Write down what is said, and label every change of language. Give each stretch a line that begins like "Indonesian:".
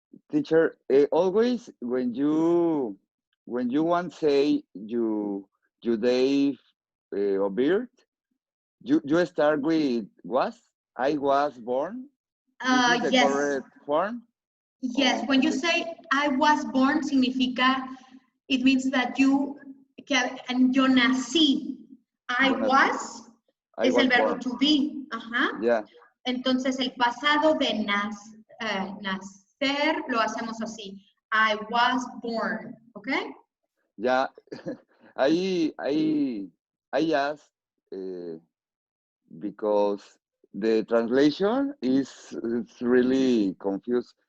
English: Teacher, always when you want to say you day of birth, you start with was. I was born. This is the Yes. correct form? Yes, when you say I was born, significa, it means that
Spanish: yo nací.
English: I was
Spanish: es el verbo
English: to be.
Spanish: Ajá.
English: Yeah.
Spanish: Entonces el pasado de nacer lo hacemos así.
English: I was born, okay? Yeah, I asked because the translation is really confused.